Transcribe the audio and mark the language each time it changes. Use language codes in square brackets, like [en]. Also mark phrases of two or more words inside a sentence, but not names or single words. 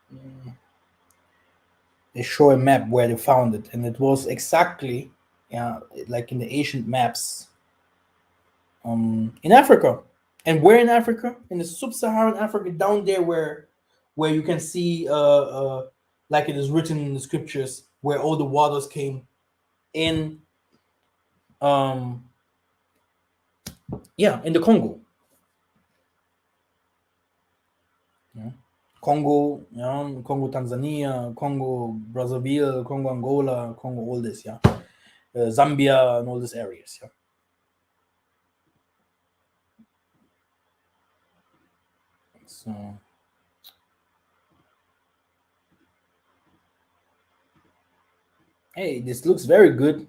[en] They show a map where they found it, and it was exactly like in the ancient maps in Africa. And where in Africa? In the sub-Saharan Africa, down there where you can see like it is written in the scriptures, where all the waters came in in the Congo. Congo, Congo, Tanzania, Congo, Brazzaville, Congo, Angola, Congo, all this, Zambia, and all these areas, So, hey, this looks very good.